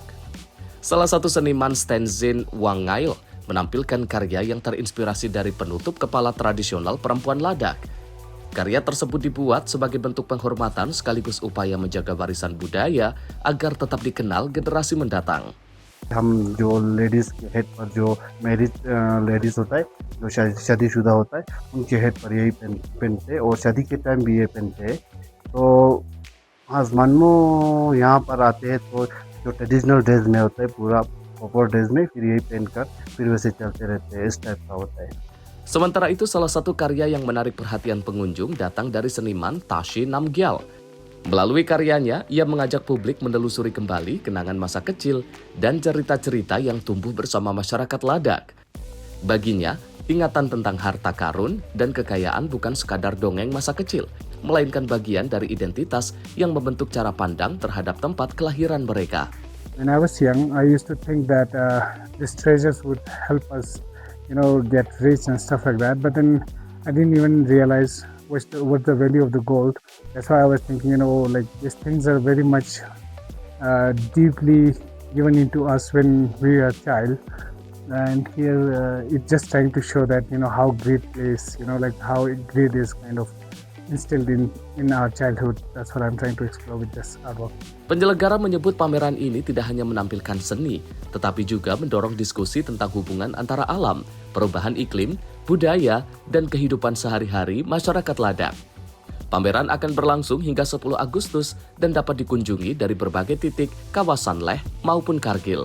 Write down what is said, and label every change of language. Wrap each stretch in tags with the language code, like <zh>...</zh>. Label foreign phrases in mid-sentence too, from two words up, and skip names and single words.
<id>Salah satu seniman Tenzin Wangail menampilkan karya yang terinspirasi dari penutup kepala tradisional perempuan Ladakh. Karya tersebut dibuat sebagai bentuk penghormatan sekaligus upaya menjaga warisan budaya agar tetap dikenal generasi mendatang.</id> <hi>हम जो लेडीज़ के हेड पर जो</hi> <en>marriage ladies</en> <hi>होता है, जो शादीशुदा होता है, उनके हेड पर यही पहनते हैं और शादी के टाइम भी ये पहनते हैं। तो आसमानों यहाँ पर आते हैं तो जो</hi> <en>traditional dress</en> <hi>में होता है, पूरा</hi> <en>proper dress</en> <hi>में, फिर यही पहनकर फिर वैसे चलते रहते हैं, इस टाइप का होता है।</hi> <id>Sementara itu, salah satu karya yang menarik perhatian pengunjung datang dari seniman Tashi Namgyal. Melalui karyanya, ia mengajak publik menelusuri kembali kenangan masa kecil dan cerita-cerita yang tumbuh bersama masyarakat Ladakh. Baginya, ingatan tentang harta karun dan kekayaan bukan sekadar dongeng masa kecil, melainkan bagian dari identitas yang membentuk cara pandang terhadap tempat kelahiran mereka.</id> <en>When I was young, I used to think that these treasures would help us, get rich and stuff like that. But then I didn't even realize what's the value of the gold. That's why I was thinking, these things are very much deeply given into us when we are a child. And here it's just trying to show that, how greed is, how greed is kind of instilled in our childhood. That's what I'm trying to explore with this artwork.</en> <id>Penyelenggara menyebut pameran ini tidak hanya menampilkan seni, tetapi juga mendorong diskusi tentang hubungan antara alam, perubahan iklim, budaya, dan kehidupan sehari-hari masyarakat Ladakh. Pameran akan berlangsung hingga 10 Agustus dan dapat dikunjungi dari berbagai titik kawasan Leh maupun Kargil.</id>